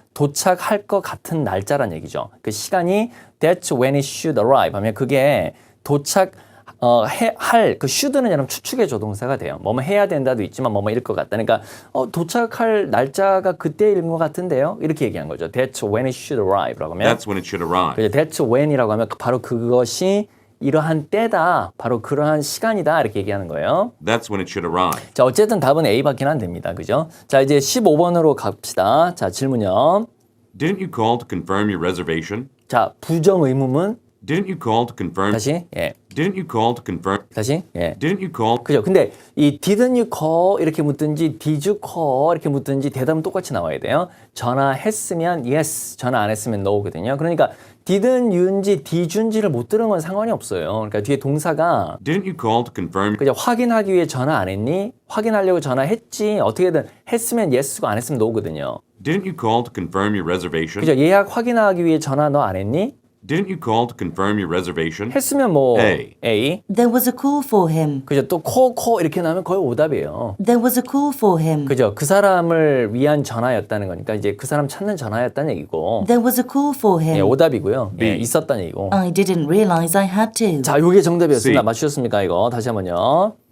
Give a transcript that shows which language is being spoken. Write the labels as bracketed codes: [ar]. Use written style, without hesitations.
[ko] 도착할 것 같은 날짜란 얘기죠. 그 시간이 [en] that's when it should arrive [ko] 하면 그게 도착 할 그 should는 여러분 추측의 조동사가 돼요. 뭐뭐 해야 된다도 있지만 뭐뭐 일 것 같다. 그러니까 도착할 날짜가 그때일 것 같은데요. 이렇게 얘기한 거죠. [en] That's when it should arrive [ko] 라고 하면 [en] That's when it should arrive. [ko] 그죠? [en] That's when [ko] 이라고 하면 바로 그것이 이러한 때다. 바로 그러한 시간이다. 이렇게 얘기하는 거예요. [en] That's when it should arrive. [ko] 자, 어쨌든 답은 A 받긴 안 됩니다. 그죠? 자, 이제 15번으로 갑시다. 자, 질문요. [en] Didn't you call to confirm your reservation? [ko] 자, 부정 의문문. [en] Didn't you call to confirm? [ko] 다시. 예. [en] Didn't you call to confirm? [ko] 다시. 예. [en] Didn't you call? [ko] 그죠? 근데 이 [en] didn't you call [ko] 이렇게 묻든지 [en] did you call [ko] 이렇게 묻든지 대답은 똑같이 나와야 돼요. 전화했으면 yes, 전화 안 했으면 no거든요. 그러니까 didn't you인지 didn't 못 들은 건 상관이 없어요. 그러니까 뒤에 동사가 [en] Didn't you call to confirm? [ko] 그죠? 확인하기 위해 전화 안 했니? 확인하려고 전화했지. 어떻게든 했으면 yes고 안 했으면 no거든요. [en] Didn't you call to confirm your reservation? [ko] 그죠? 예약 확인하기 위해 전화 너 안 했니? [en] Didn't you call to confirm your reservation? [ko] 했으면 뭐 A. A. [en] There was a call for him. [ko] 그죠? 또 call 이렇게 나오면 거의 오답이에요. [en] There was a call for him. [ko] 그죠? 그 사람을 위한 전화였다는 거니까 이제 그 사람 찾는 전화였다는 얘기고. [en] There was a call for [ko] 예, [en] him. [ko] 오답이고요. 예, B. 있었다는 얘기고. [en] I didn't realize I had to. [ko] 자, 요게 정답이었습니다. C. 맞추셨습니까, 이거? 다시 한번요.